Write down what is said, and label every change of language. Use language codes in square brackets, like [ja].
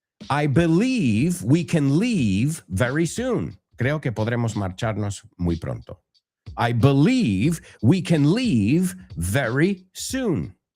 [en] I believe we can leave very soon. [es] Creo que podremos marcharnos muy pronto. [en] I believe we can leave very soon.